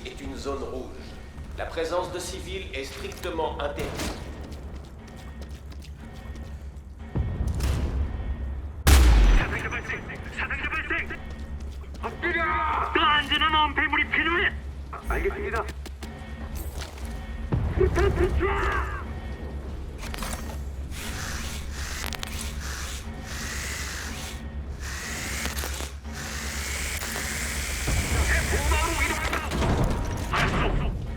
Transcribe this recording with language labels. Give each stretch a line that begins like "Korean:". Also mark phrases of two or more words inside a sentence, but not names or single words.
French: une zone rouge. La présence de civils est strictement interdite.
Korean: 사상자 발생! 사상자 발생! 엎드려! 더 안전한 엄폐물이 필요해! 알겠습니다. 수탄 투척! 보호막으로 이동한다! 알았어!